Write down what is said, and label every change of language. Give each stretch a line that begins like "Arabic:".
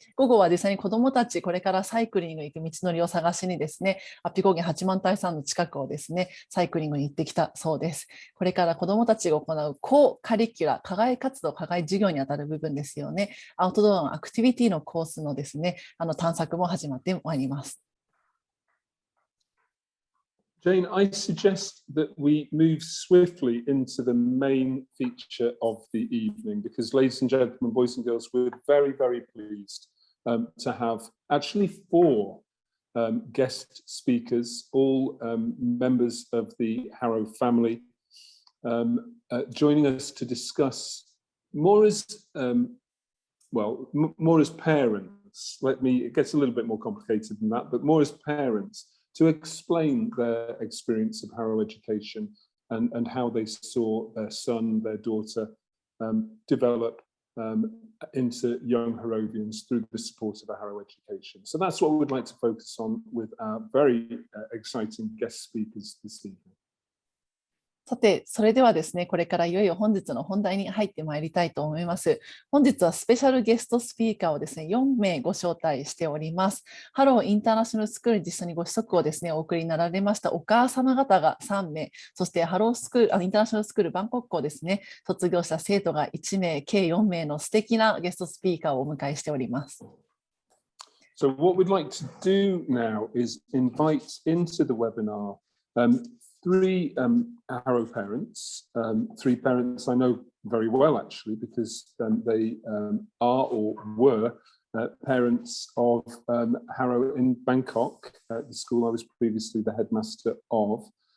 Japanese: 午後は実際に子どもたち、これからサイクリング行く道のりを探しにですね、安比高原八幡平山の近くをですね、サイクリングに行ってきたそうです。これから子どもたちが行うコーカリキュラ、課外活動、課外授業にあたる部分ですよね。アウトドアのアクティビティのコースのですね、探索も始まってまいります。
English: Jane, I suggest that we move swiftly into the main feature of the evening because, ladies and gentlemen, boys and girls, we're very, very pleased to have actually 4 guest speakers, all members of the Harrow family, joining us to discuss more as, more as parents. It gets a little bit more complicated than that, but more as parents, to explain their experience of Harrow education and how they saw their son, their daughter develop into young Harrovians through the support of a Harrow education. So that's what we'd like to focus on with our very exciting guest speakers this evening.
Japanese: さて、それではですね、これからいよいよ本日の本題に入ってまいりたいと思います。本日はスペシャルゲストスピーカーをですね、4名ご招待しております。ハローインターナショナルスクールに実際にご子息をですね、お送りになられましたお母様方が3名、そしてハロースクール、インターナショナルスクールバンコク校ですね、卒業した生徒が1名、計4名の素敵なゲストスピーカーをお迎えしております。
English: So what we'd like to do now is invite into the webinar three Harrow parents, 3 parents I know very well actually because they are or were parents of Harrow in Bangkok, the school I was previously the headmaster of.